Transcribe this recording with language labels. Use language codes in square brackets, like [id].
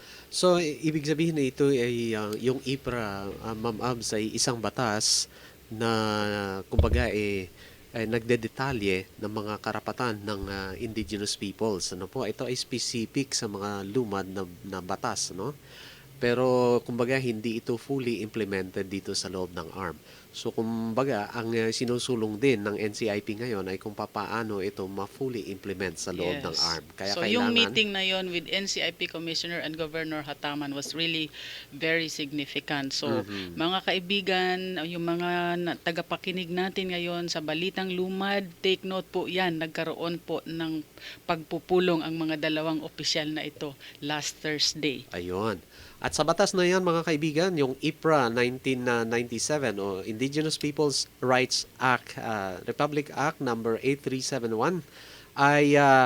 [tl] So, ibig sabihin na ito ay yung IPRA, Ma'am Abs, ay isang batas na kumbaga nagdedetalye ng mga karapatan ng indigenous peoples. Ano po? Ito ay specific sa mga lumad na batas, no? Pero kumbaga hindi ito fully implemented dito sa loob ng ARM. So kumbaga ang sinusulong din ng NCIP ngayon ay kung papaano ito ma-fully implement sa loob ng ARM. Kaya so kailangan yung meeting na yon [en] with NCIP Commissioner and Governor Hataman was really very significant. [tl] So mga kaibigan, yung mga tagapakinig natin ngayon sa Balitang Lumad, take note po yan, nagkaroon po ng pagpupulong ang mga dalawang opisyal na ito last Thursday. Ayun. At sa batas na yan mga kaibigan, yung IPRA 1997 o Indigenous Peoples Rights Act, Republic Act number 8371 ay